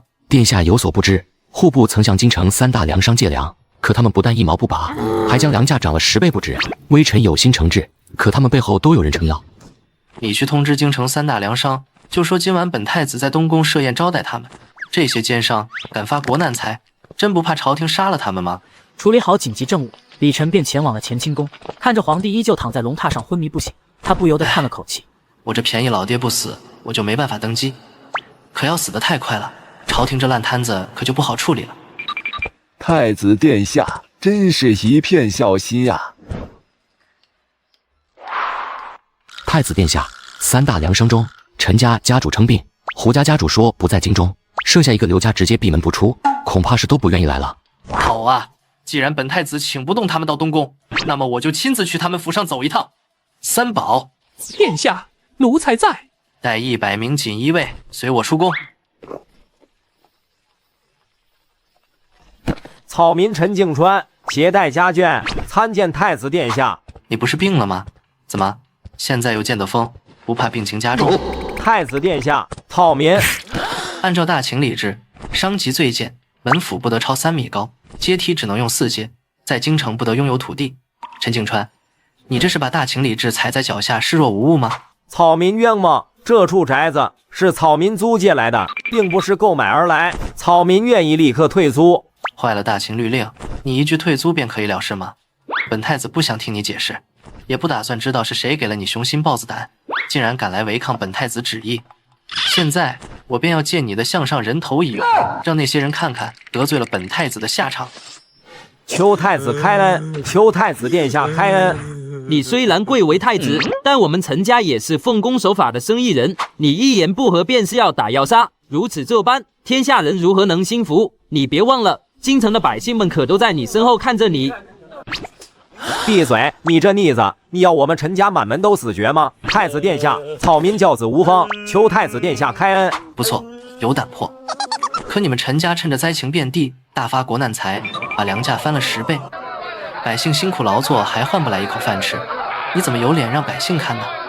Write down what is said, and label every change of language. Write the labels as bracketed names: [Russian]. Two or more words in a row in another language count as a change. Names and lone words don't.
[Chinese] 殿下有所不知，戶部曾向京城3大糧商借糧，可他們不但一毛不拔，還將糧價漲了10倍不止。微臣有心懲治，可他們背後都有人撐腰。你去通知京城3大糧商，就說今晚本太子在東宮設宴招待他們。這些奸商敢發國難財， 真不怕朝廷殺了他們嗎？处理好緊急政務，李晨便前往了乾清宫。看着皇帝依舊躺在龙榻上昏迷不醒，他不由得叹了口气。我这便宜老爹不死，我就没办法登基。可要死得太快了，朝廷这烂摊子可就不好处理了。太子殿下真是一片孝心呀！太子殿下，3大良生中，陈家家主称病，胡家家主说不在京中，剩下一个刘家直接闭门不出，恐怕是都不愿意来了。好啊，既然本太子请不动他们到东宫，那麼我就親自去他們府上走一趟。三寶，殿下，奴才在。帶100 名錦衣衛，隨我出宮。草民陳敬川攜帶家眷參見太子殿下。你不是病了嗎？怎麼現在又見得風，不怕病情加重？太子殿下，草民按照大秦禮制，傷及罪賤，門府不得超3米高，階梯只能用4階，在京城不得擁有土地。陳敬川，你這是把大秦禮制踩在腳下，視若無物嗎？草民冤枉，這處宅子是草民租借來的，並不是購買而來，草民願意立刻退租。壞了大秦律令，你一句退租便可以了事嗎？本太子不想聽你解釋，也不打算知道是誰給了你雄心豹子膽，竟然敢來違抗本太子旨意。現在我便要借你的項上人頭一勇，讓那些人看看得罪了本太子的下場。求太子開恩，求太子殿下開恩。你雖然貴為太子，但我們陳家也是奉公守法的生意人，你一言不合便是要打要殺，如此這般，天下人如何能心服？你別忘了，京城的百姓們可都在你身後看着你。閉嘴！你這逆子，你要我們陳家滿門都死絕嗎？太子殿下，草民教子無方，求太子殿下開恩。不錯，有膽魄。可你們陳家趁着災情遍地，大發國難財，把糧價翻了10倍，百姓辛苦勞作還換不來一口飯吃，你怎麼有臉讓百姓看呢？